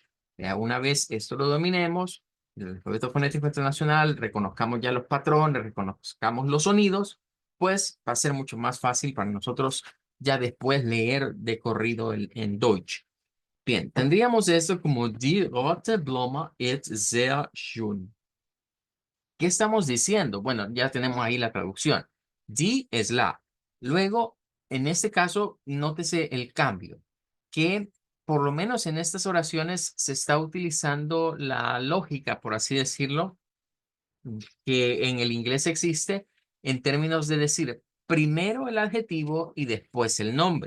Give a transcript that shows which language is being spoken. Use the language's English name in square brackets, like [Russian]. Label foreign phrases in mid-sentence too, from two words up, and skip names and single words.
[Spanish] Ya una vez esto lo dominemos, el alfabeto fonético internacional, reconozcamos ya los patrones, reconozcamos los sonidos, pues va a ser mucho más fácil para nosotros ya después leer de corrido en Deutsch. Bien, tendríamos esto como [German] Die rote Blume ist sehr schön. [Spanish] ¿Qué estamos diciendo? Bueno, ya tenemos ahí la traducción. Die es la. Luego, en este caso, nótese el cambio, que por lo menos en estas oraciones se está utilizando la lógica, por así decirlo, que en el inglés existe en términos de decir primero el adjetivo y después el nombre.